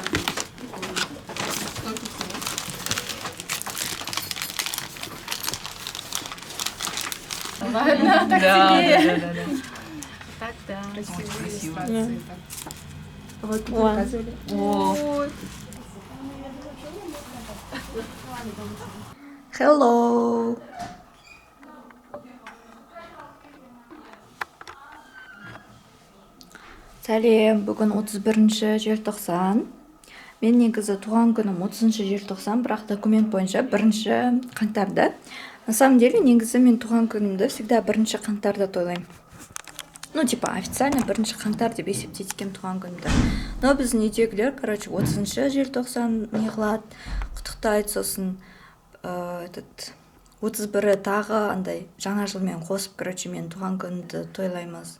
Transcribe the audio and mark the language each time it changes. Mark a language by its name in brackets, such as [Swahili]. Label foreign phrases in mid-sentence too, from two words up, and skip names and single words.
[Russian] Ладно, так себе. Так, да. Красивые. Вот показывали. О. [English] Hello. [Kazakh] Сәлем, бүгін 31 желтоқсан. Мен негізі туған күнім 30 желтоқсан, бірақ документ бойынша 1 қаңтарда. [Russian] На самом деле, [Kazakh] негізі мен туған күнімді всегда 1 қаңтарда тойлаймын. [Russian] Ну, типа, [Kazakh] официально 1 қаңтар деп есептейді екен туған күнімді. Но біздің үйдегілер, 30 желтоқсан не қылады, құттықтайды, сосын 31 тағы андай жаңа жылмен қосып, мен туған күнімді тойлаймыз.